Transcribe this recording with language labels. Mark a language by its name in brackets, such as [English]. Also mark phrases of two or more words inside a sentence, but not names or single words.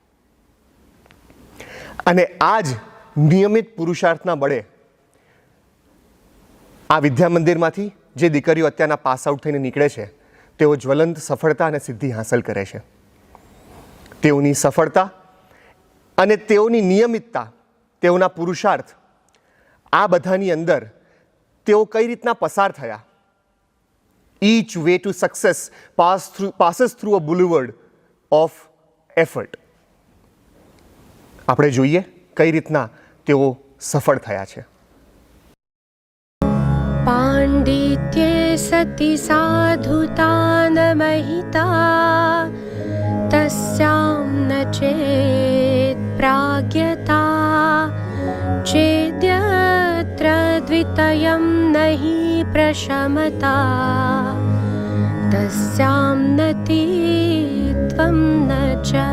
[Gujarati] અને આ જ નિયમિત પુરુષાર્થના બળે આ વિદ્યા મંદિરમાંથી જે દીકરીઓ અત્યારના [English] pass out [Gujarati] થઈને નીકળે છે, તેઓ જ્વલંત સફળતા અને સિદ્ધિ હાંસલ કરે છે. તેઓની સફળતા અને તેઓની નિયમિતતા, તેઓના પુરુષાર્થ, આ બધાની અંદર તેઓ કઈ રીતના પસાર થયા. [English] Each way to success passes through a boulevard of effort. [Gujarati] આપણે જોઈએ કઈ રીતના તેઓ સફળ થયા છે. [Sanskrit] पाण्डित्ये सति साधुता न महिता तस्यां न चेत् प्राज्ञता चेद्यत्र द्वितयं नहि प्रशमता तस्यां नतीत्वं न च